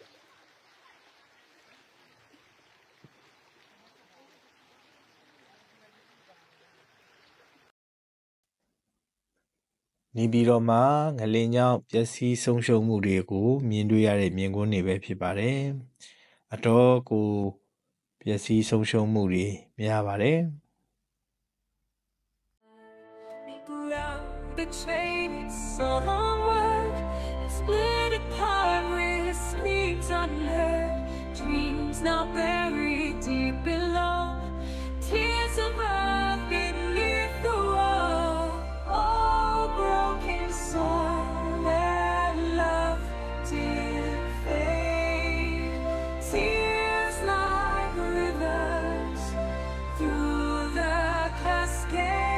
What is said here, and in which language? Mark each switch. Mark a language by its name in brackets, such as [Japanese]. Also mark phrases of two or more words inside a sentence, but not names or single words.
[Burmese] နေပြည်တော်မှာငလင်းကြောင့်ပျက်စီးဆုံးရှုံးမှုတွေကိုမြင်တွေ့ရတဲ့မြင်ကွင်းတွေပဲဖြစ်ပါတယ်အတော်ကိုပျက်စီးဆုံးရှုံးမှုတွေများပါတယ် [English] Betrayed someone, split apart with sleeps unheard, dreams now buried deep below, tears of earth beneath the wall, all broken soul and love did fade, tears like rivers through the cascade.